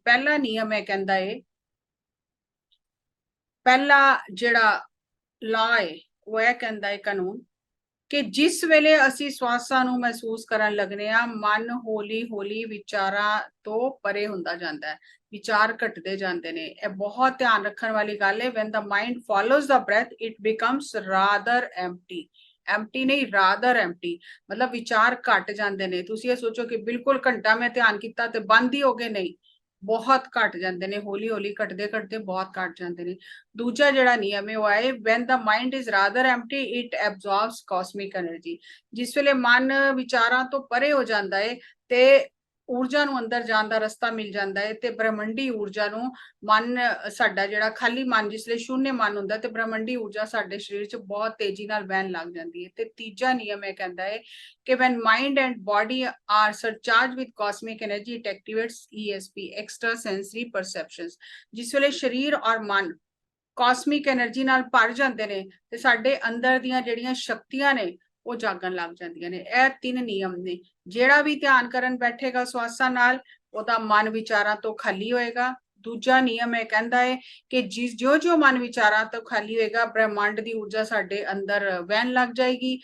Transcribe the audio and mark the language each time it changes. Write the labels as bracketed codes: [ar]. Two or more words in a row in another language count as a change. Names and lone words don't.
[pa] ਪਹਿਲਾ ਨਿਯਮ ਇਹ ਕਹਿੰਦਾ ਹੈ, ਪਹਿਲਾ ਜਿਹੜਾ ਲਾ ਹੈ ਉਹ ਇਹ ਕਹਿੰਦਾ ਹੈ, ਕਾਨੂੰਨ, ਕਿ ਜਿਸ ਵੇਲੇ ਅਸੀਂ ਸਵਾਸਾਂ ਨੂੰ ਮਹਿਸੂਸ ਕਰਨ ਲੱਗਨੇ ਆ, ਮਨ ਹੌਲੀ ਹੌਲੀ ਵਿਚਾਰਾਂ ਤੋਂ ਪਰੇ ਹੁੰਦਾ ਜਾਂਦਾ ਹੈ, ਵਿਚਾਰ ਘਟਦੇ ਜਾਂਦੇ ਨੇ। ਇਹ ਬਹੁਤ ਧਿਆਨ ਰੱਖਣ ਵਾਲੀ ਗੱਲ ਹੈ। [en] when the mind follows the breath it becomes rather empty, empty ਨਹੀਂ rather empty, [pa] ਮਤਲਬ ਵਿਚਾਰ ਘਟ ਜਾਂਦੇ ਨੇ। ਤੁਸੀਂ ਇਹ ਸੋਚੋ ਕਿ ਬਿਲਕੁਲ ਘੰਟਾ ਮੈਂ ਧਿਆਨ ਕੀਤਾ ਤੇ ਬੰਦ ਹੀ ਹੋ ਗਏ, ਨਹੀਂ, ਬਹੁਤ ਘਟ ਜਾਂਦੇ ਨੇ, ਹੌਲੀ ਹੌਲੀ ਘਟਦੇ ਘਟਦੇ ਬਹੁਤ ਘਟ ਜਾਂਦੇ ਨੇ। ਦੂਜਾ ਜਿਹੜਾ ਨਿਯਮ ਹੈ ਉਹ ਹੈ, [en] when the mind is rather empty it absorbs cosmic energy, [pa] ਜਿਸ ਵੇਲੇ ਮਨ ਵਿਚਾਰਾਂ ਤੋਂ ਪਰੇ ਹੋ ਜਾਂਦਾ ਹੈ ਤੇ ਊਰਜਾ ਨੂੰ ਅੰਦਰ ਜਾਣ ਦਾ ਰਸਤਾ ਮਿਲ ਜਾਂਦਾ ਹੈ, ਤੇ ਬ੍ਰਹਮੰਡੀ ਊਰਜਾ ਨੂੰ ਮਨ ਸਾਡਾ ਜਿਹੜਾ ਖਾਲੀ ਮਨ, ਜਿਸ ਵੇਲੇ ਸ਼ੂਨਯ ਮਨ ਹੁੰਦਾ ਤੇ ਬ੍ਰਹਮੰਡੀ ਊਰਜਾ ਸਾਡੇ ਸਰੀਰ 'ਚ ਬਹੁਤ ਤੇਜ਼ੀ ਨਾਲ ਵਹਿਣ ਲੱਗ ਜਾਂਦੀ ਹੈ। ਤੇ ਤੀਜਾ ਨਿਯਮ ਇਹ ਕਹਿੰਦਾ ਹੈ ਕਿ [en] when mind and body are surcharged with cosmic energy it activates ESP, extra sensory perceptions, [pa] ਜਿਸ ਵੇਲੇ ਸਰੀਰ ਔਰ ਮਨ [en] cosmic energy [pa] ਨਾਲ ਭਰ ਜਾਂਦੇ ਨੇ ਤੇ ਸਾਡੇ ਅੰਦਰ ਦੀਆਂ ਜਿਹੜੀਆਂ ਸ਼ਕਤੀਆਂ ਨੇ ਉਹ ਜਾਗਣ ਲੱਗ ਜਾਂਦੀਆਂ ਨੇ। ਇਹ 3 ਨਿਯਮ ਨੇ। ਜਿਹੜਾ ਵੀ ਧਿਆਨ ਕਰਨ ਬੈਠੇਗਾ ਸਵਾਸਾਂ ਨਾਲ, ਉਹਦਾ ਮਨ ਵਿਚਾਰਾਂ ਤੋਂ ਖਾਲੀ ਹੋਏਗਾ। ਦੂਜਾ ਨਿਯਮ ਇਹ ਕਹਿੰਦਾ ਹੈ ਕਿ ਜਿਉਂ-ਜਿਉਂ ਮਨ ਵਿਚਾਰਾਂ ਤੋਂ ਖਾਲੀ ਹੋਏਗਾ, ਬ੍ਰਹਿਮੰਡ ਦੀ ਊਰਜਾ ਸਾਡੇ ਅੰਦਰ ਵਹਿਣ ਲੱਗ ਜਾਏਗੀ।